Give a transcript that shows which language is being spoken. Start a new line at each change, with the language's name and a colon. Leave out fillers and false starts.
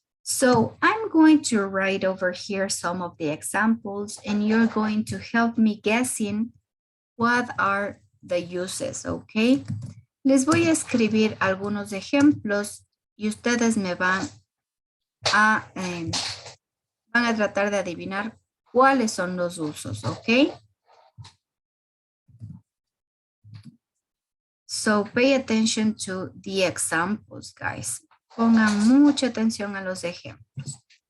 English: So I'm going to write over here some of the examples and you're going to help me guessing what are the uses, okay?
Spanish: Les voy a escribir algunos ejemplos y ustedes me van a tratar de adivinar cuáles son los usos, ¿ok?
English: So pay attention to the examples, guys.
Spanish: Pongan mucha atención a los ejemplos.